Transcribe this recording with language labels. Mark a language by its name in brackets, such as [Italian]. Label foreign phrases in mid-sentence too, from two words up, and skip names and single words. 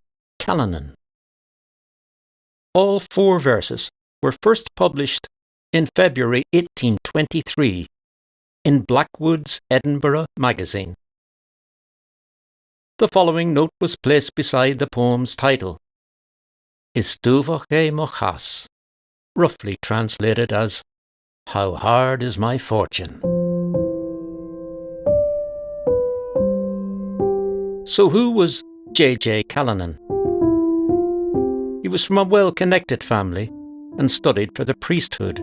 [English] Callanan. All 4 verses were first published in February 1823 in Blackwood's Edinburgh magazine. The following note was placed beside the poem's title: [Irish] Istúfach é mo chas, [English] roughly translated as How Hard Is My Fortune. So who was J.J. Callanan? He was from a well-connected family and studied for the priesthood.